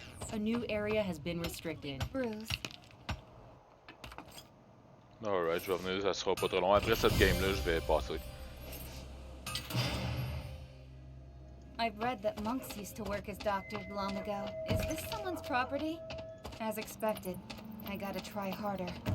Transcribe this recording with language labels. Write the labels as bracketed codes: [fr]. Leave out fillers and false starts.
[en] A new area has been restricted. bruise. [fr] Alright, je vais revenir, ça sera pas trop long. Après cette game-là, je vais passer. [en] I've read that monks used to work as doctors long ago. Is this someone's property? As expected, I gotta try harder.